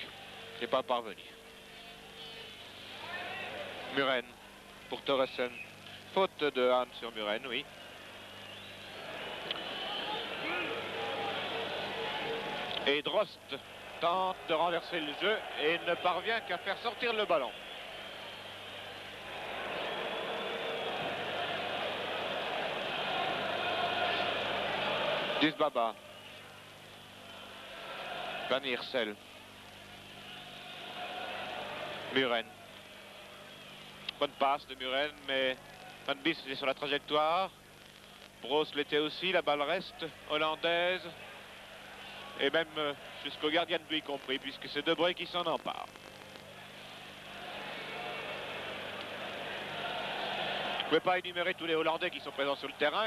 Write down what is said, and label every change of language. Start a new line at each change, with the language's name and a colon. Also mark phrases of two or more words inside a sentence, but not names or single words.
French: Il n'est pas parvenu. Muren pour Thoresen. Faute de Hahn sur Muren, oui. Et Drost tente de renverser le jeu et ne parvient qu'à faire sortir le ballon. Disbaba. Van Iersel. Muren. Bonne passe de Muren, mais Van Beemst est sur la trajectoire. Broos l'était aussi, la balle reste hollandaise. Et même jusqu'au gardien de but y compris, puisque c'est De Bruyne qui s'en empare. Je ne pouvais pas énumérer tous les Hollandais qui sont présents sur le terrain.